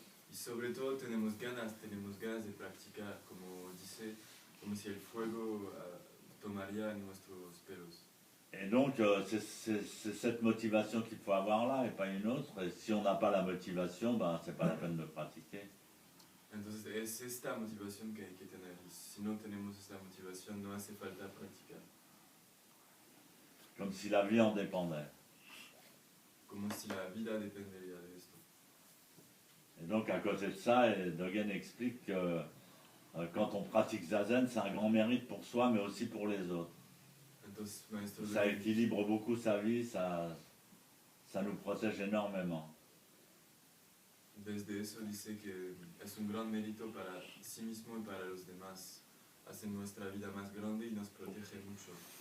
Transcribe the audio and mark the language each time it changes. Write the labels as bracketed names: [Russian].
[Spanish] Y sobre todo tenemos ganas de practicar, como dice, como si el fuego tomaría en nuestros pelos. [French] Et donc, c'est cette motivation qu'il faut avoir là et pas une autre. Et si on n'a pas la motivation, ben, c'est pas la peine de pratiquer. [Spanish] Entonces es esta motivación que hay que tener. Y si no tenemos esta motivación, no hace falta practicar. [French] Comme si la vie en dépendait. [Spanish] Como si la vida dependería de esto. [French] Et donc, à côté de ça, Dogen explique que quand on pratique Zazen, c'est un grand mérite pour soi, mais aussi pour les autres. [Spanish] Entonces, Maestro [French] Ça Dogen, équilibre beaucoup sa vie, ça nous protège énormément. [Spanish] desde eso dice que es un gran mérito para sí mismo y para los demás. Hace nuestra vida más grande y nos protege mucho.